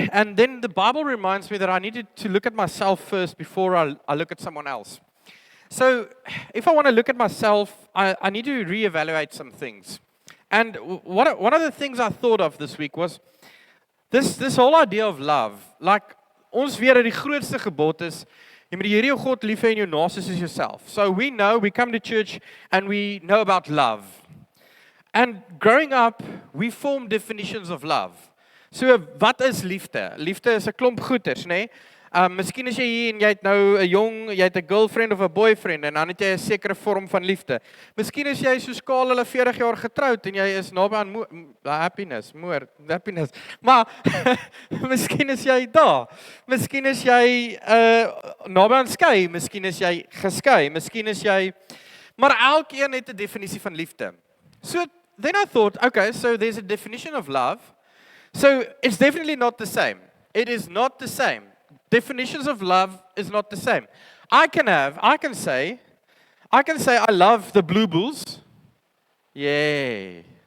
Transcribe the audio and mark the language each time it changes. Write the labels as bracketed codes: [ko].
[en] And then the Bible reminds me that I needed to look at myself first before I look at someone else. So if I want to look at myself, I need to reevaluate some things. And one of the things I thought of this week was this whole idea of love. [af] Like, ons weet dat die grootste gebod is, jy moet die Here jou God lief hê en jou naaste soos jouself. [en] So we come to church, and we know about love. And growing up, we form definitions of love. [af] So, wat is liefde? Liefde is 'n klomp goeters, nê? Miskien is jy hier en jy het nou 'n jy het 'n girlfriend of 'n boyfriend en dan het jy 'n sekere vorm van liefde. Miskien is jy soos Karl, hulle 40 jaar getroud en jy is naby aan happiness. Maar miskien is jy daar. Miskien is jy naby aan skei, miskien is jy geskei, miskien is jy maar elkeen het 'n definisie van liefde. [en] So then I thought, okay, so there's a definition of love. So it's definitely not the same. It is not the same. Definitions of love is not the same. I can say I love the Blue Bulls. Yay.